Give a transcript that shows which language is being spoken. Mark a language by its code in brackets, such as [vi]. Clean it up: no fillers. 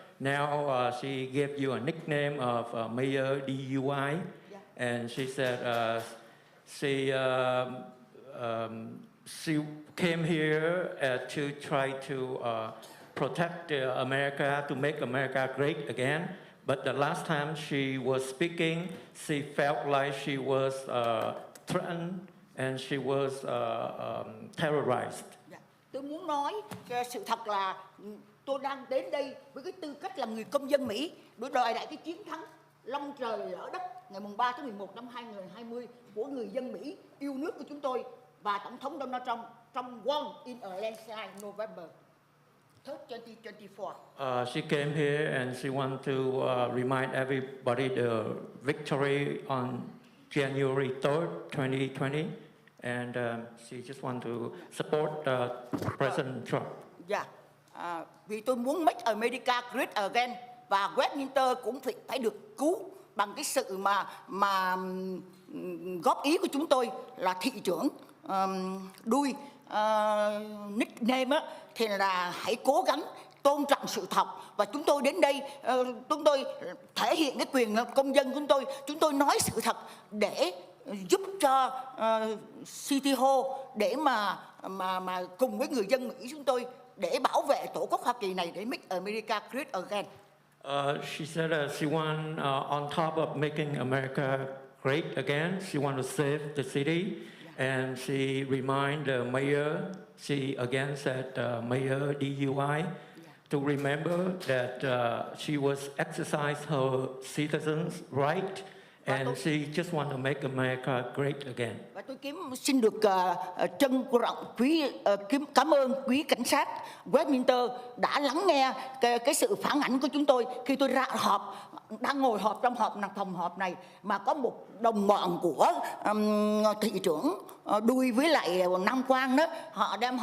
[en] Now she gave you a nickname of Mayor DUI, and she said she came here to try to protect America, to make America great again. But the last time she was speaking, she felt like she was threatened and she was terrorized. [vi] Tôi muốn nói sự thật là tôi đang đến đây với cái tư cách là người công dân Mỹ để đòi lại cái chiến thắng long trời lỡ đất ngày 3 tháng 11 năm 2020 của người dân Mỹ yêu nước của chúng tôi và Tổng thống Donald Trump trong [en] Won in a landslide November 3rd, 2024. She came here and she wanted to remind everybody the victory on January 3rd, 2020. And she just want to support President Trump. [vi] Dạ, vì tôi muốn [en] make America great again [vi] và Westminster cũng phải được cứu bằng cái sự mà góp ý của chúng tôi là thị trưởng đuôi nickname á, thì là hãy cố gắng tôn trọng sự thật và chúng tôi đến đây chúng tôi thể hiện cái quyền công dân của chúng tôi nói sự thật để giúp cho City Hall để mà cùng với người dân Mỹ chúng tôi để bảo vệ tổ quốc Hoa Kỳ này để [en] make America great again. She said she want on top of making America great again, she want to save the city, and she remind the mayor. She again said Mayor DUI to remember that she was exercise her citizens' right. And she just want to make America great again. [vi] Và tôi xin được trân trọng cảm ơn quý cảnh sát Westminster đã lắng nghe cái sự phản ảnh của chúng tôi khi tôi đang ngồi họp trong phòng họp này mà có một đồng bọn của thị trưởng đuôi với lại Nam Quan đó, họ